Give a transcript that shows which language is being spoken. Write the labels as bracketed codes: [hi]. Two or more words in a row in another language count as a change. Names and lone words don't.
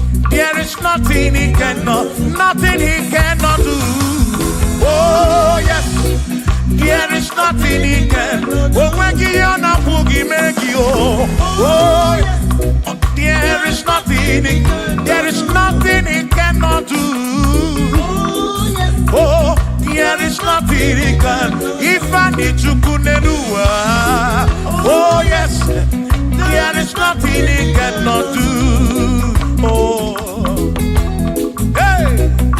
[en] There is nothing he cannot, nothing he cannot do. Oh, yes. There is nothing he can. [ig] O nweghị ihe ọ na-apụghị ime gị, oh. [en] Oh, yes. There is nothing he, there is nothing he cannot do. Oh, there is nothing he can. [ig] Ifeanyi Chukwu n'elu ụwa. [en] Oh, yes. There is nothing he cannot do. Oh. Hey.